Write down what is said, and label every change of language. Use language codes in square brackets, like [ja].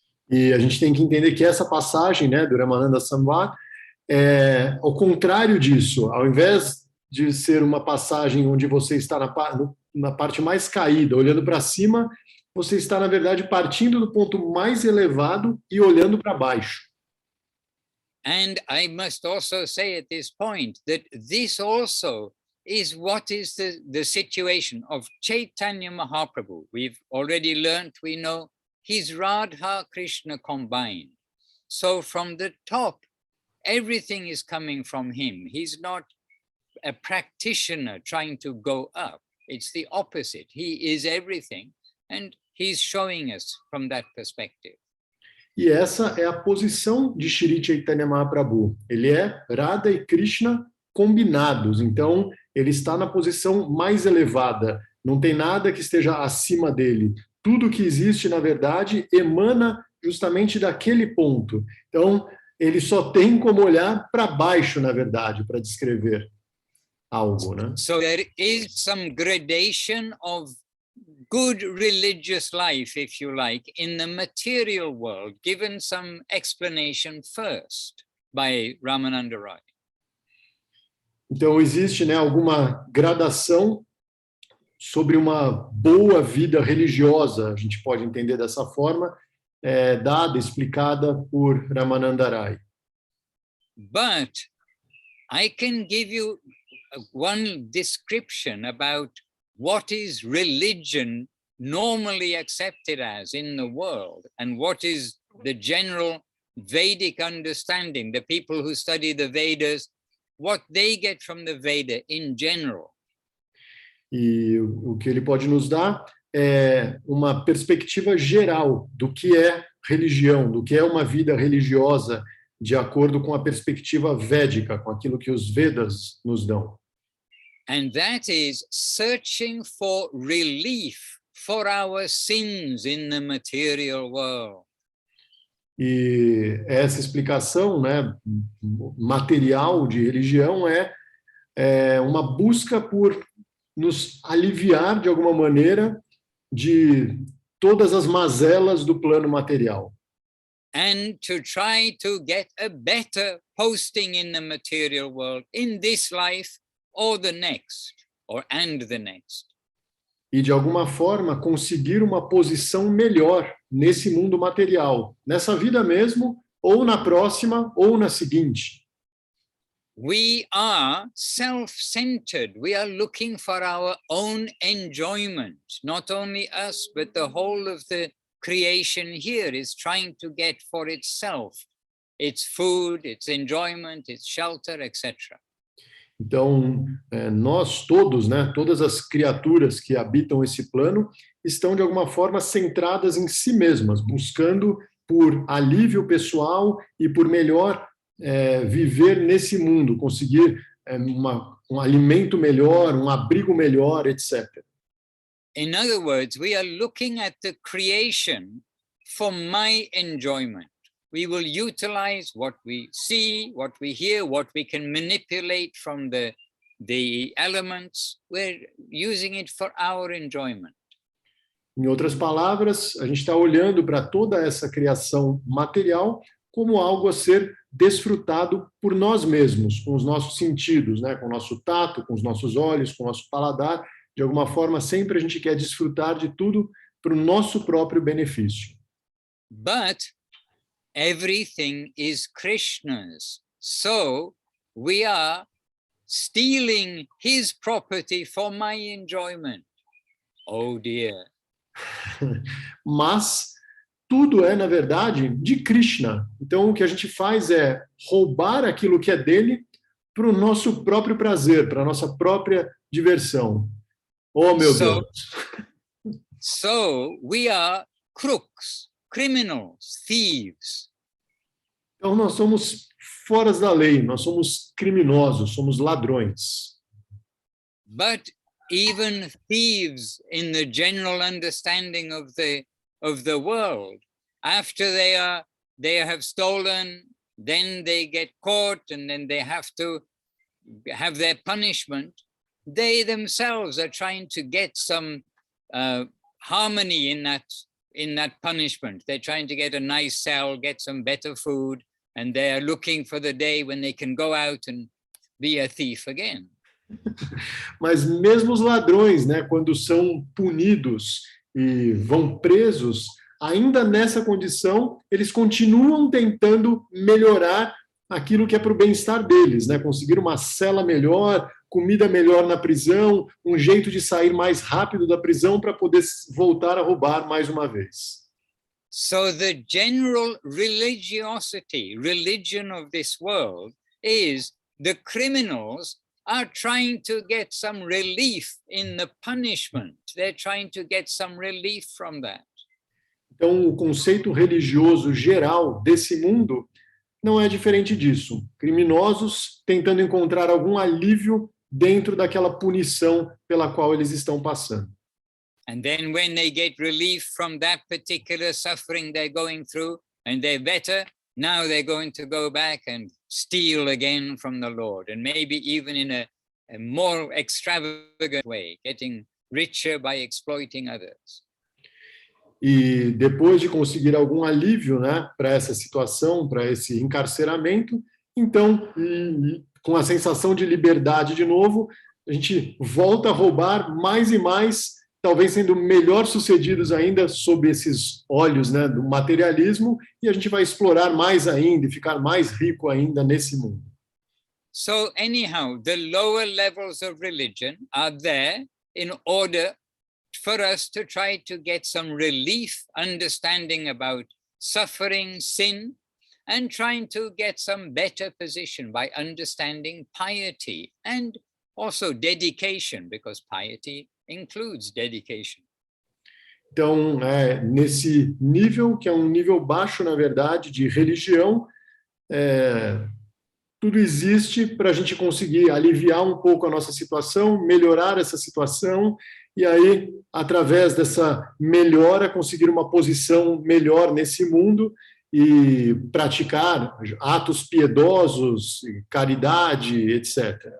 [pt] E a gente tem que entender que essa passagem, né, do Ramananda Samvad é ao contrário disso. Ao invés de ser uma passagem onde você está na parte mais caída, olhando para cima, você está, na verdade, partindo do ponto mais elevado e olhando para baixo. [en] And I must also say at this point that this also is what is the situation of Chaitanya Mahaprabhu. We've already learned, we know, he's Radha Krishna combined. So from the top, everything is coming from him. He's not a practitioner trying to go up. It's the opposite. He is everything, and he's showing us from that perspective. [pt] E essa é a posição de Shri Chaitanya Mahaprabhu. Ele é Radha e Krishna combinados, então ele está na posição mais elevada. Não tem nada que esteja acima dele. Tudo que existe, na verdade, emana justamente daquele ponto. Então, ele só tem como olhar para baixo, na verdade, para descrever algo, né? [en] So there is some gradation of good religious life, if you like, in the material world, given some explanation first by Ramananda Ray. [pt] Então, existe, né, alguma gradação sobre uma boa vida religiosa, a gente pode entender dessa forma, dada, explicada por Ramananda Ray. [en] But I can give you one description about what is religion normally accepted as in the world, and what is the general Vedic understanding, the people who study the Vedas, what they get from the Veda in general. [pt] E o que ele pode nos dar é uma perspectiva geral do que é religião, do que é uma vida religiosa, de acordo com a perspectiva védica, com aquilo que os Vedas nos dão. [en] And that is searching for relief for our sins in the material world. [pt] E essa explicação, né, material de religião é uma busca por nos aliviar de alguma maneira de todas as mazelas do plano material. [en] And to try to get a better posting in the material world in this life or the next, and the next. [pt] E de alguma forma conseguir uma posição melhor nesse mundo material, nessa vida mesmo, ou na próxima, ou na seguinte. [en] We are self-centered. We are looking for our own enjoyment. Not only us, but the whole of the creation here is trying to get for itself its food, its enjoyment, its shelter, etc. [pt] Então, nós todos, né, todas as criaturas que habitam esse plano, estão de alguma forma centradas em si mesmas, buscando por alívio pessoal e por melhor viver nesse mundo, conseguir um alimento melhor, um abrigo melhor, etc. [en] In other words, we are looking at the creation for my enjoyment. We will utilize what we see, what we hear, what we can manipulate from the elements. We're using it for our enjoyment. [pt] Em outras palavras, a gente está olhando para toda essa criação material como algo a ser desfrutado por nós mesmos, com os nossos sentidos, né? Com o nosso tato, com os nossos olhos, com o nosso paladar. De alguma forma, sempre a gente quer desfrutar de tudo para o nosso próprio benefício. [en] But everything is Krishna's. So we are stealing his property for my enjoyment. Oh dear. [pt] Mas tudo é, na verdade, de Krishna. Então, o que a gente faz é roubar aquilo que é dele para o nosso próprio prazer, para a nossa própria diversão. Oh, meu Deus. [en] So we are crooks, criminals, thieves. [pt] Então, nós somos fora da lei, nós somos criminosos, somos ladrões. [en] But even thieves in the general understanding of the world, after they have stolen, then they get caught and then they have to have their punishment. They themselves are trying to get some harmony in that punishment. They're trying to get a nice cell, get some better food, and they are looking for the day when they can go out and be a thief again. [pt] Mas mesmo os ladrões, né, quando são punidos e vão presos, ainda nessa condição, eles continuam tentando melhorar aquilo que é para o bem-estar deles, né? Conseguir uma cela melhor, comida melhor na prisão, um jeito de sair mais rápido da prisão para poder voltar a roubar mais uma vez. [en] So the general religion of this world is the criminals are trying to get some relief in the punishment. They're trying to get some relief from that. [pt] Então, o conceito religioso geral desse mundo não é diferente disso. Criminosos tentando encontrar algum alívio dentro daquela punição pela qual eles estão passando. [en] And then when they get relief from that particular suffering they're going through, and they're better, now they're going to go back and steal again from the Lord, and maybe even in a more extravagant way, getting richer by exploiting others. [pt] E depois de conseguir algum alívio, né, para essa situação, para esse encarceramento, então, com a sensação de liberdade de novo, a gente volta a roubar mais e mais, talvez sendo melhor sucedidos ainda sob esses olhos, né, do materialismo, e a gente vai explorar mais ainda e ficar mais rico ainda nesse mundo. [en] So anyhow, the lower levels of religion are there in order for us to try to get some relief, understanding about suffering, sin, and trying to get some better position by understanding piety and also dedication, because piety includes dedication. [pt] Então, nesse nível, que é um nível baixo, na verdade, de religião, tudo existe para a gente conseguir aliviar um pouco a nossa situação, melhorar essa situação, e aí, através dessa melhora, conseguir uma posição melhor nesse mundo e praticar atos piedosos, caridade, etc.